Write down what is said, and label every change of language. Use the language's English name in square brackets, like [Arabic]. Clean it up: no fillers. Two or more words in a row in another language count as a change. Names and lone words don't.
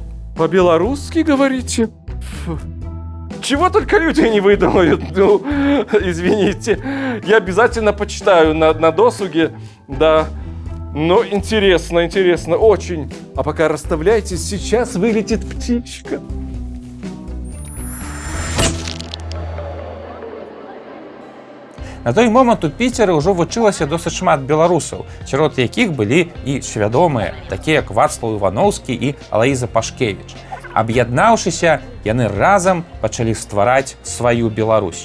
[Russian] По-белорусски говорите? Фу. Чего только люди не выдумают, ну, извините. Я обязательно почитаю на досуге, да. Но интересно, очень. А пока расставляйтесь, сейчас вылетит птичка. [Belarusian] На той момант у Піцеры ўжо вучылася досыць шмат беларусаў, сярод якіх былі і свядомыя, такія як Вацлаў Івановскі і Алаіза Пашкевіч. Аб'яднаўшыся, яны разам пачалі ствараць сваю Беларусь.